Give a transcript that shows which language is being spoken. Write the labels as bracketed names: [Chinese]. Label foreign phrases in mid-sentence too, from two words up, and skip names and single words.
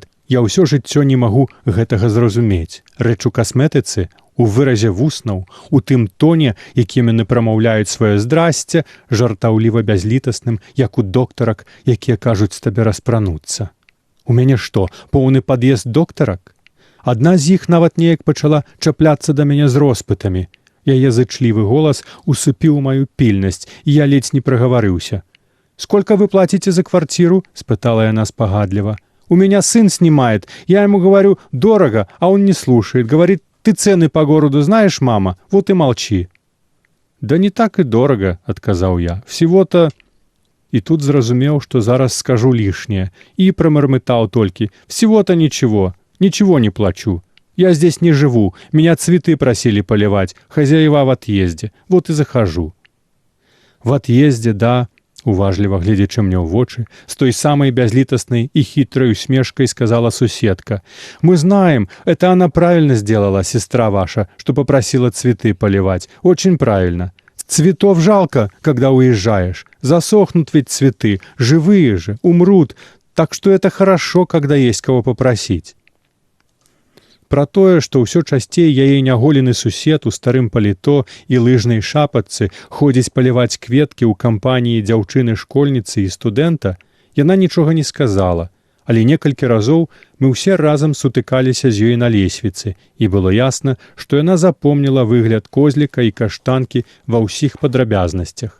[Belarusian] Я ўсё жыццё не магу гэтага зразумець. Рэч у касметыцы, у выразе вуснаў, у тым тоне, якім яны прамаўляюць сваё здрасце, жартаўліва бязлітасным, як у доктарак, якія кажуць табе распрануцца. У мяне што, поўны пад'езд доктарак? Адна з іх нават неяк пачала чапляцца да мяне з роспытамі. Яе зычлівы голас усыпіў маю пільнасць, і я ледзь не прагаварыўся. [Russian] «Сколько вы платите за квартиру?» – [Belarusian] спытала яна спагадліва. [Russian] «У меня сын снимает. Я ему говорю, дорого, а он не слушает. Говорит, ты цены по городу знаешь, мама? Вот и молчи». «Да не так и дорого», – отказал я. [Belarusian] «Всего-то...» И тут зразумеў, што зараз скажу лишнее, и промармытал толькі. [Russian] «Всего-то ничего. Ничего не плачу. Я здесь не живу. Меня цветы просили поливать. Хозяева в отъезде. Вот и захожу». «В отъезде, [Belarusian] да», уважліва глядзячы мне ў вочы, з той самай бязлітаснай і хітрай усмешкай сказала суседка. [Russian] «Мы знаем, это она правильно сделала, сестра ваша, что попросила цветы поливать. Очень правильно. Цветов жалко, когда уезжаешь. Засохнут ведь цветы, живые же, умрут. Так что это хорошо, когда есть кого попросить». [Belarusian] Пра тое, што ўсё часцей яе няголены сусед у старым паліто і лыжнай шапачцы ходзіць паліваць кветкі ў кампаніі дзяўчыны-школьніцы і студэнта, яна нічога не сказала, але некалькі разоў мы ўсе разам сутыкаліся з ёй на лесвіцы, і было ясна, што яна запомніла выгляд козліка і каштанкі ва ўсіх падрабязнасцях.